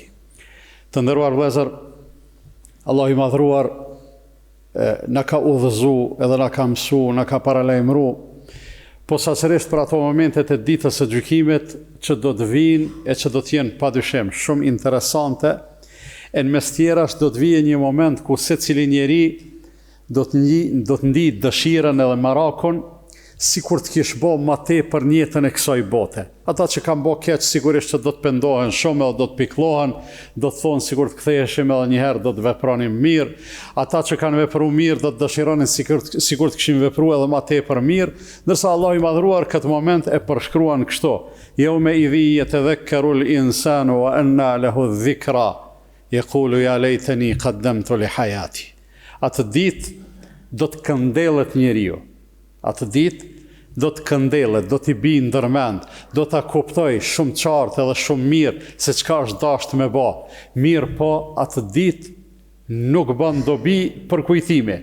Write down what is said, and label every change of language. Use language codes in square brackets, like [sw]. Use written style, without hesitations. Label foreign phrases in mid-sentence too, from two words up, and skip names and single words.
[sq] Të nderuar vëllezër, Allahu i madhruar na ka udhëzuar edhe na ka mësuar, na ka paralajmëruar po sasërisht për ato momentet e ditës së gjykimit që do të vinë e që do të jenë padyshim shumë interesante, e në mes tjerash do të vijë një moment ku secili njeri do të ndiejë dëshirën edhe marakun sikur të kish bë më tepër në jetën e kësaj bote. Ata që kanë bë keq sigurisht që do të pendohen shumë edhe do të pikllohen, do të thonë sikur të ktheheshim edhe një herë do të vepronin mirë. Ata që kanë vepruar mirë do të dëshironin sikur të kishin vepruar edhe më tepër mirë, ndërsa Allahu i madhruar këtë moment e përshkruan kështu: [ar] "يومئذ يتذكر الإنسان وأنى له الذكرى يقول يا ليتني قدمت لحياتي." [sq] Atë ditë do të këndellet njeriu. Atë ditë do të këndellet, do t'i bi ndërmend, do t'a kuptoj shumë qartë edhe shumë mirë se çka është dashur me bë. Mirë po atë ditë nuk bën dobi për kujtime.